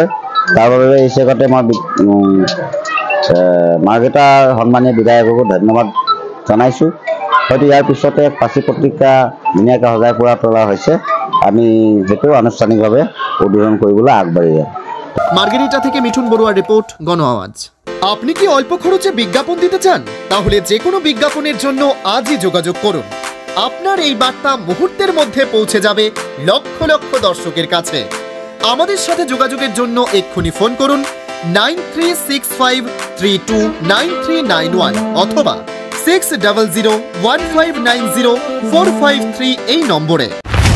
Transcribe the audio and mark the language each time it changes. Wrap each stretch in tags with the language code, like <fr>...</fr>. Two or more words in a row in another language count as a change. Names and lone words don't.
<as>তাৰ বাবে এই চেগতে মই মাৰ্গেৰিটাৰ সন্মানীয় বিধায়ককো ধন্যবাদ জনাইছোঁ। হয়তো ইয়াৰ পিছতে পাচি পত্ৰিকা ধুনীয়াকৈ সজাই পৰাই তোলা হৈছে। আমি সেইটো আনুষ্ঠানিকভাৱে উদ্বোধন কৰিবলৈ আগবাঢ়ি যাম।</as> <bn>মার্গেরিটা থেকে মিঠুন বড়ুয়ার রিপোর্ট, গণ আওয়াজ। আপনি কি অল্প খরচে বিজ্ঞাপন দিতে চান? তাহলে যে কোনো বিজ্ঞাপনের জন্য আজই যোগাযোগ করুন। আপনার এই বার্তা মুহূর্তের মধ্যে পৌঁছে যাবে লক্ষ লক্ষ দর্শকের কাছে। আমাদের সাথে যোগাযোগের জন্য এক্ষুনি ফোন করুন 9365329391 অথবা 6001590453 এই নম্বরে।</bn>